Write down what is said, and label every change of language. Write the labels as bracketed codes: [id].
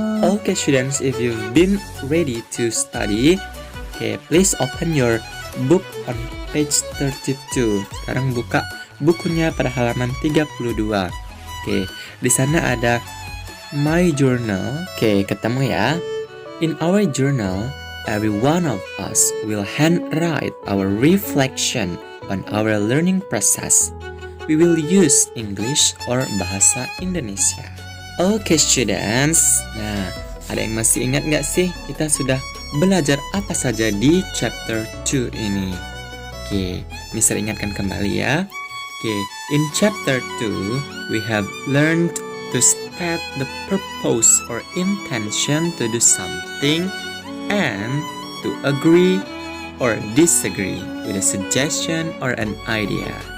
[en] Okay, students, if you've been ready to study, okay, please open your book on page 32. [id] Sekarang buka bukunya pada halaman 32. Okay, di sana ada my journal. Okay, ketemu ya. [en] In our journal, every one of us will handwrite our reflection on our learning process. We will use English or bahasa Indonesia. Okay, students. [id] Nah, ada yang masih ingat nggak sih kita sudah belajar apa saja di chapter 2 ini? Oke, Mister ingatkan kembali ya. [en] Oke, in chapter 2, we have learned to state the purpose or intention to do something and to agree or disagree with a suggestion or an idea.